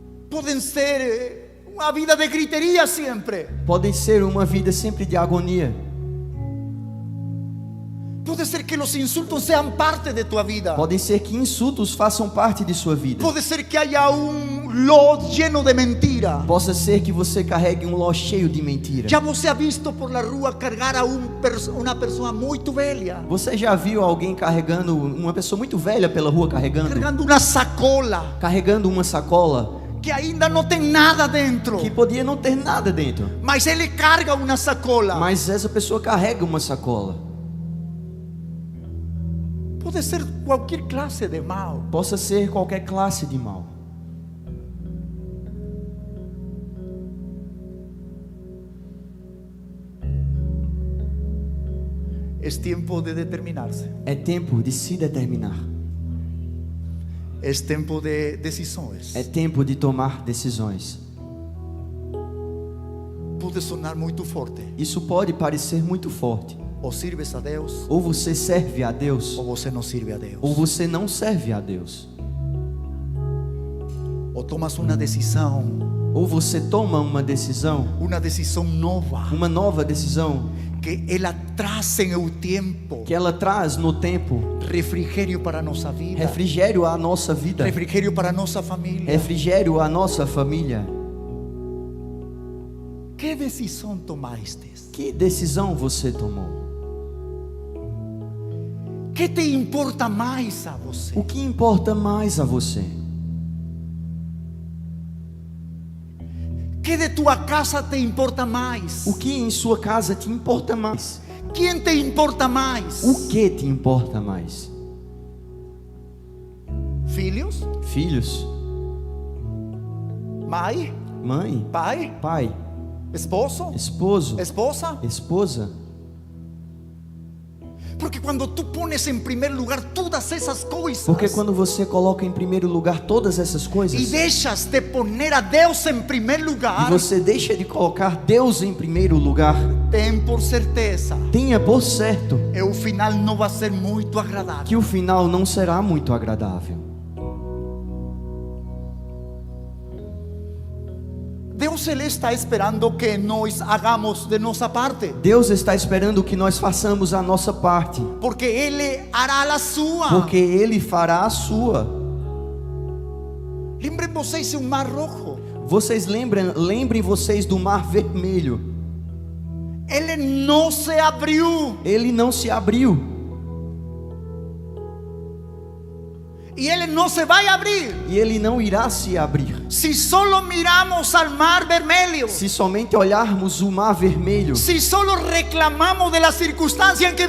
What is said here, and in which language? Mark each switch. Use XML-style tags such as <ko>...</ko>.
<es>Pueden ser una vida de gritería siempre.</es> <pt>podem ser uma vida sempre de agonia.</pt> <es>Puede ser que los insultos sean parte de tu vida.</es> <pt>Podem ser que insultos façam parte de sua vida.</pt> <es>Puede ser que haya un lot lleno de mentira.</es> <pt>Possa ser que você carregue um ló cheio de mentira.</pt> <es>Ya</es> <pt>você</pt> <es>ha visto por la</es> <pt>rua</pt> <es>cargar a una persona muy</es> <pt>velha, Você já viu alguém carregando, uma pessoa muito velha pela rua</pt> <es>cargando una sacola</es> <pt>carregando uma sacola que ainda</pt> <es>no</es> <pt>tem nada dentro, que podia não ter nada dentro, mas ele</pt> <es>carga una</es> <pt>sacola. mas essa pessoa carrega uma sacola.</pt> <es>Puede ser cualquier clase de mal.</es> <pt>Possa ser qualquer classe de mal.</pt> <es>Es tiempo de determinarse.</es> <pt>É tempo de se determinar.</pt> <es>Es tiempo de decisiones.</es> <pt>É tempo de tomar decisões.</pt> <es>Puede sonar muy fuerte.</es> <pt>Isso pode parecer muito forte.</pt> <es>O sirves a Deus</es> <pt>Ou você serve a Deus,</pt> <es>o</es> <pt>você</pt> <es>no sirve a Deus.</es> <pt>ou você não serve a Deus.</pt> <es>O tomas una decisión,</es> <pt>Ou você toma uma decisão,</pt> <es>una decisión</es> <pt>nova, uma nova decisão, que ela traz</pt> <es>en el tiempo</es> <pt>que ela traz no tempo</pt> <es>refrigerio para nuestra vida,</es> <pt>refrigério à nossa vida,</pt> <es>refrigerio para nuestra familia.</es> <pt>refrigério à nossa família.</pt> <es>¿Qué decisión tomaste?</es> <pt>Que decisão você tomou?</pt> <es>¿Qué te importa más a</es> <pt>você? O que importa mais a você?</pt> <es>¿Qué de</es> <pt>tua casa</pt> <es>te importa más?</es> <pt>O que em sua casa te importa mais?</pt> <es>¿Quién te importa más?</es> <pt>O que te importa mais? ¿Filhos? Filhos, ¿Mãe? mãe, ¿Pai? pai, ¿Esposo? esposo, ¿Esposa? esposa.</pt> <es>Porque cuando tú pones en primer lugar todas esas cosas</es> <pt>Porque quando você coloca em primeiro lugar todas essas coisas</pt> <es>y dejas de poner a Deus en primer</es> <pt>e</pt> <es>lugar,</es> <pt>você deixa de colocar Deus em primeiro lugar,</pt> <es>ten por</es> <pt>certeza, tenha por certo</pt> <es>el final no va a ser muy agradable.</es> <pt>que o final não será muito agradável. Deus ele está esperando que nós</pt> <es>hagamos</es> <pt>de nossa parte, Deus está esperando que nós façamos a nossa parte,</pt> <es>porque Ele hará</es> <pt>a sua. porque Ele fará a sua. Lembrem vocês um mar</pt> <es>rojo.</es> <pt>Vocês lembrem vocês do Mar Vermelho. Ele não se abriu. Ele não se abriu. E Ele não se vai abrir. E ele não irá se abrir.</pt> <es>Se solo miramos al mar</es> <pt>vermelho. Se somente olharmos o Mar Vermelho.</pt> <es>Se solo reclamamos de la circunstancia en que</es>